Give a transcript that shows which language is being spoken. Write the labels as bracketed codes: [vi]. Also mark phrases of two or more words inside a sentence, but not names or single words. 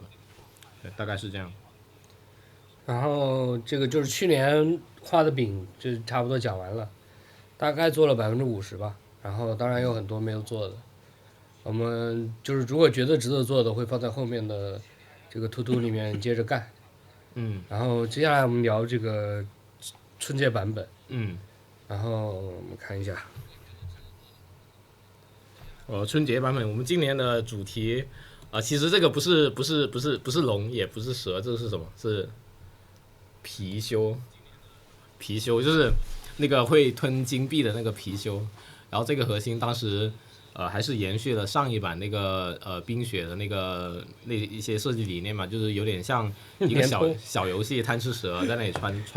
[zh] 對，大概是這樣。然後這個就是去年畫的餅就差不多講完了，大概做了50%吧，然後当然有很多沒有做的。我們就是如果覺得值得做的，會放在後面的這個 [en] to do [zh] 裡面接着幹。然後接下來我們聊這個春節版本。然後我們看一下。春節版本，我們今年的主題其實這個不是龍，也不是蛇，這是什麼？是貔貅。貔貅就是那個會吞金幣的那個貔貅。然後這個核心當時還是延續了上一版那個冰雪的那一些設計理念嘛，就是有點像一個小遊戲貪吃蛇在那裡穿插。